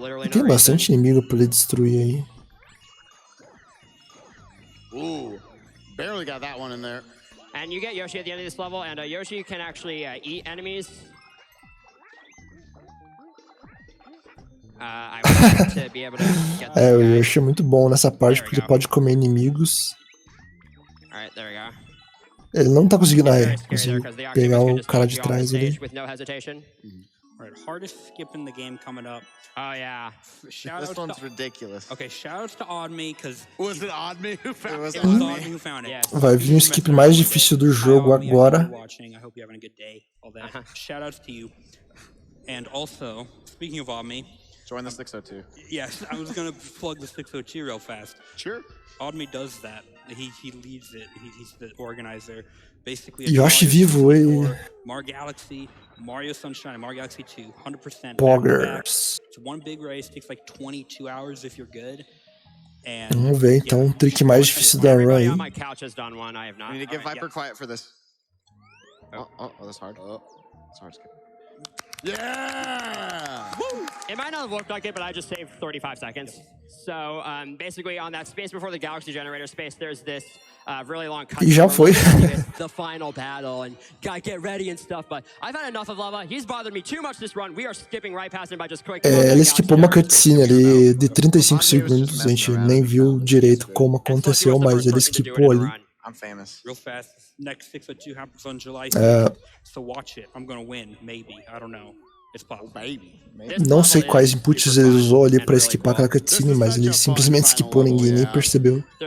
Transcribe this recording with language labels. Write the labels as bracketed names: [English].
[Portuguese] Tem bastante inimigo pra ele destruir aí. [English] Ooh, barely got that one in there. And you get Yoshi at the end of this level, and Yoshi can actually eat enemies. I would like to be able to get this [Portuguese] o Yoshi é muito bom nessa parte porque ele pode comer inimigos. [English] Alright, there we go. [Portuguese] Ele não tá conseguindo conseguir pegar o cara de trás ali. [English] Alright, hardest skip in the game coming up. Oh yeah. This one's ridiculous. Okay, shoutouts to Oddme, because was it Oddme who found it? It was Oddme who found it. [Portuguese] Vai vir o skip mais difícil do jogo agora. [English] I hope you're having a good day. All that. Shoutouts to you. And also, speaking of Oddme, join the 602. Yes, I was gonna plug the 602 real fast. Sure. Oddme does that. He leads it. He's the organizer. Basically, [Portuguese] Yoshi vivo, ei. [English] Mario Galaxy, Mario Sunshine, Mario Galaxy 2, 100%. Poggers. It's one big race, takes like 22 hours if you're good. [Portuguese] Vamos ver então o trick mais difícil da run aí. [English] We need to get Viper quiet for this. Oh, that's hard. That's hard. Yeah! Woo! It might not have looked like it, but I just saved 35 seconds. So basically on that space before the galaxy generator space, there's this really long cut. [Portuguese] E já foi. [English] The final battle and gotta get ready and stuff, but I've had enough of lava. He's bothered me too much this run. We are skipping right past him by just quick. [Portuguese] Ele skipou uma cutscene ali de 35 segundos. A gente nem viu direito como aconteceu, mas ele skipou ali. [English] I'm famous. Real fast. Next 602 happens on July 6th. So watch it. I'm gonna win, maybe. I don't know. It's possible. [Portuguese] Não sei quais inputs ele usou ali pra skipar aquela cutscene, mas ele simplesmente skipou, ninguém nem percebeu.